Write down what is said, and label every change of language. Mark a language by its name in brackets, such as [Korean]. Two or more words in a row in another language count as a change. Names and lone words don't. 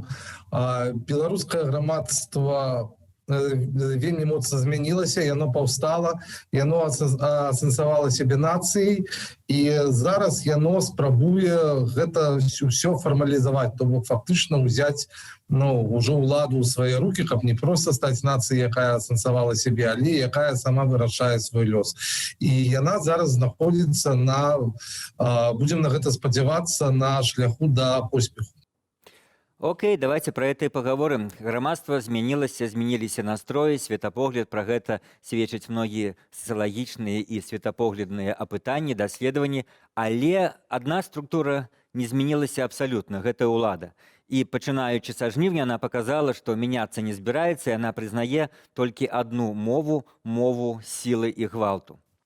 [Belarusian] Беларускае грамадства вельмі моцна змянілася, яно паўстала, яно асэнсавала сябе нацыяй, і зараз яно спрабуе гэта ўсё фармалізаваць, то бок фактычна ўзяць ўжо ўладу ў свае рукі, каб не проста стаць нацыяй, якая асэнсавала сябе, але якая сама вырашае свой лёс. І яна зараз знаходзіцца будзем на гэта спадзявацца, на шляху да поспеху. [Russian] Окей, давайте про это и поговорим. [Belarusian] Грамадство змяніліся настроі, светапогляд, пра гэта сведчаць многія сацыялагічныя і светапоглядныя апытанні, даследаванні, але адна структура не змянілася абсалютна, гэта ўлада. І пачынаючы са жніўня яна паказала, што мяняцца не збіраецца, яна прызнае толькі адну мову сілы і гвалту.